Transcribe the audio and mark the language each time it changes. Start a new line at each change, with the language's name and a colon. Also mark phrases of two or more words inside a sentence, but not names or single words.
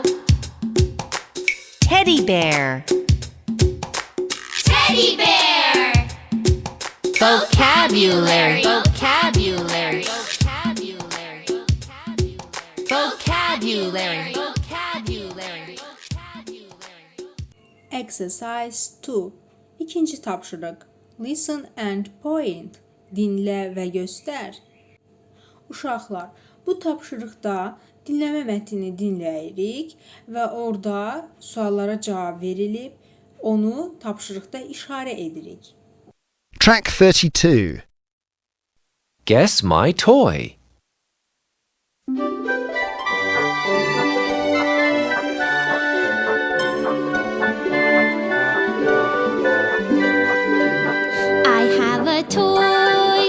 English: Teddy bear, teddy bear. Vocabulary, vocabulary, vocabulary, vocabulary, vocabulary, vocabulary, vocabulary. Exercise 2.
Azerbaijani: İkinci tapşırıq.
English: Listen and point.
Azerbaijani: Dinlə və göstər. Uşaqlar, bu tapşırıqda dinləmə mətnini dinləyirik və orada suallara cavab verilib, onu tapşırıqda işarə edirik.
English: Track 32. Guess my toy. I have a toy.